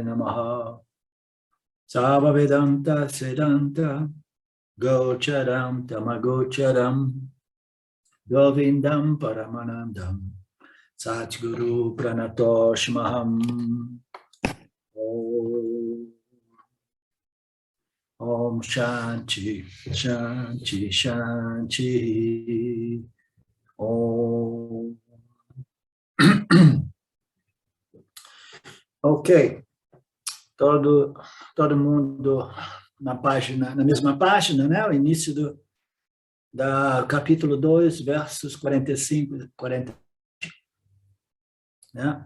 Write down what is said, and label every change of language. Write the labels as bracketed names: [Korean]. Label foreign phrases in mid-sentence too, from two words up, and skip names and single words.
[Sanskrit] Namaha Sava Vedanta Sedanta Gocharam Tamagocharam Govindam Paramanandam Satguru Pranatoshmaham Om Shanti Shanti Shanti Om. [Portuguese] Ok, todo mundo na mesma página, né? O início do capítulo 2, versos 45 e 40. Né?